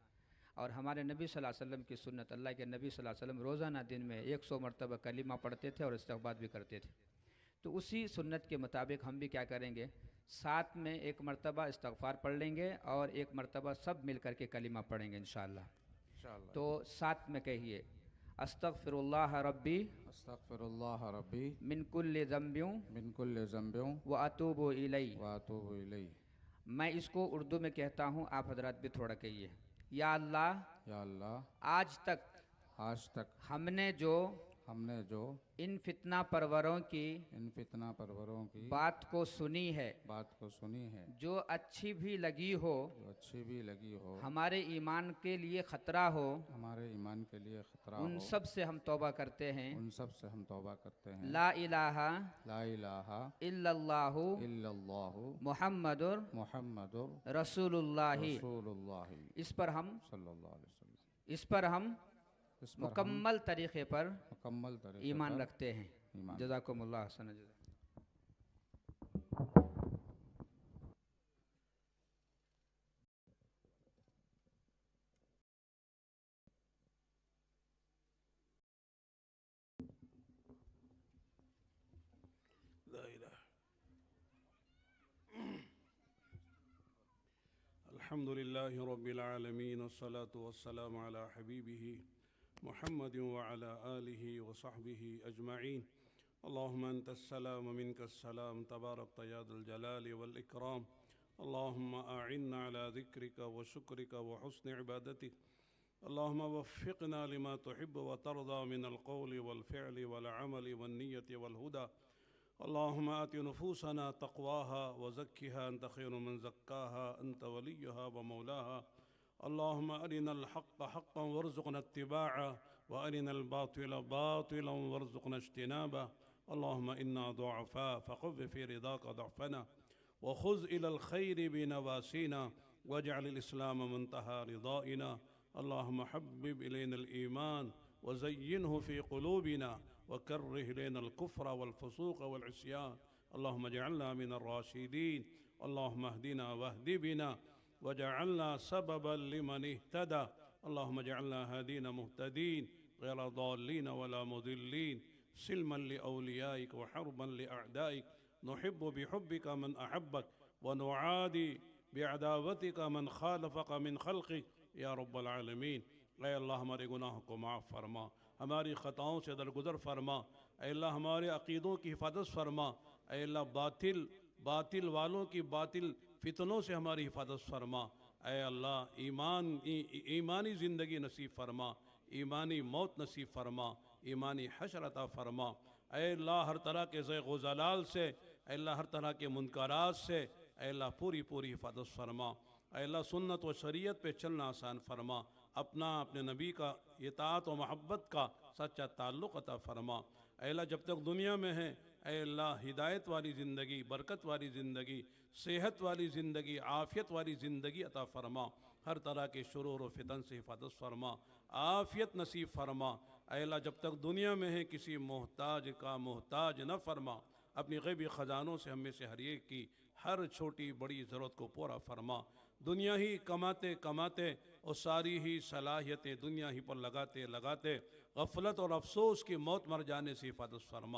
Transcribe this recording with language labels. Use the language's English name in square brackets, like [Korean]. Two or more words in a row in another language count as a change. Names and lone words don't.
[Urdu] اور ہمارے نبی [Arabic] صلى الله عليه وسلم [Urdu] کی سنت، اللہ کے نبی [Arabic] صلى الله عليه وسلم [Urdu] روزانہ دن میں 100 مرتبہ کلمہ پڑھتے تھے اور استغفار بھی کرتے تھے. تو اسی سنت کے مطابق ہم بھی کیا کریں گے، ساتھ میں ایک مرتبہ استغفار پڑھ لیں گے اور ایک مرتبہ سب مل کر کے کلمہ پڑھیں گے [Arabic] إن شاء الله. إن شاء الله. [Urdu] تو ساتھ میں کہیے, [Arabic] أستغفر الله ربي أستغفر الله ربي من كل ذنب من كل ذنب وأتوب إليه. وأتوب إليه. [Urdu] میں اس کو اردو میں کہتا ہوں، آپ حضرات بھی تھوڑا کہیے. یا اللہ, یا اللہ, آج تک آج تک ہم نے جو ان فتنہ پروروں کی ان فتنہ پروروں کی بات کو سنی ہے, بات کو سنی ہے, جو اچھی بھی لگی ہو, جو اچھی بھی لگی ہو, ہمارے ایمان کے لیے خطرہ ہو, ہمارے ایمان کے لیے خطرہ ان ہو, سب سے ہم توبہ کرتے ہیں. ان سب سے ہم توبہ کرتے ہیں. [Arabic] لا إله لا إله إلا الله إلا الله محمد محمد رسول الله. رسول الله [Urdu] اس پر ہم [Arabic] صلى الله عليه وسلم [Urdu] اس پر ہم اس پر ہم مکمل طریقے پر مکمل طریقے ایمان پر رکھتے ہیں. ایمان [Arabic] جزاكم الله حسن جزاء. لا إله. الحمد لله رب العالمين والصلاة والسلام على حبيبه محمد وعلى آله وصحبه أجمعين. اللهم أنت السلام ومنك السلام تباركت يا ذا الجلال والإكرام. اللهم أعنا على ذكرك وشكرك وحسن عبادتك. اللهم وفقنا لما تحب وترضى من القول والفعل والعمل والنية والهدى. اللهم آت نفوسنا تقواها وزكها أنت خير من زكاها أنت وليها ومولاها. اللهم أرنا الحق حقا وارزقنا اتباعه وأرنا الباطل باطلا وارزقنا اجتنابه. اللهم إنا ضعفاء فقو في رضاك ضعفنا وخذ إلى الخير بنواصينا واجعل الإسلام منتهى رضانا. اللهم حبب إلينا الإيمان وزينه في قلوبنا وكره إلينا الكفر والفسوق والعصيان. اللهم اجعلنا من الراشدين. اللهم اهدنا واهد بنا واجعلنا سببا لمن اهتدى. اللهم اجعلنا هادين مهتدين غير ضالين ولا مضلين سلما لأوليائك وحربا لأعدائك. نحب بحبك من أحبك ونعادي بعداوتك من خالفك من خلقك يا رب العالمين. [Urdu] اے اللہ، ہمارے گناہوں کو معاف فرما، ہماری خطاؤں سے درگزر فرما. اے اللہ، ہمارے عقیدوں کی حفاظت فرما۔ اے اللہ، باطل والوں کی باطل فتنوں سے ہماری حفاظت فرما. اے اللہ، ایمانی زندگی نصیب فرما، ایمانی موت نصیب فرما، ایمانی حشر عطا فرما. اے اللہ، ہر طرح کے زیغ و ضلال سے، اے اللہ، ہر طرح کے منکرات سے، اے اللہ، پوری حفاظت فرما. اے اللہ، سنت و شریعت پہ چلنا آسان فرما۔ اپنے نبی کا اطاعت و محبت کا سچا تعلق عطا فرما. اے اللہ، جب تک دنیا میں ہے، اے اللہ، ہدایت والی زندگی، برکت والی زندگی، صحت والی زندگی، عافیت والی زندگی عطا فرما. ہر طرح کے شرور و فتن سے حفاظت فرما، عافیت نصیب فرما. اے اللہ، جب تک دنیا میں ہے، کسی محتاج کا محتاج نہ فرما. اپنی غیبی خزانوں سے ہم میں سے ہر ایک کی ہر چھوٹی بڑی ضرورت کو پورا فرما. دنیا ہی کماتے کماتے اور ساری ہی صلاحیتیں دنیا ہی پر لگاتے لگاتے غفلت اور افسوس کی موت مر جانے سے حفاظت فرما.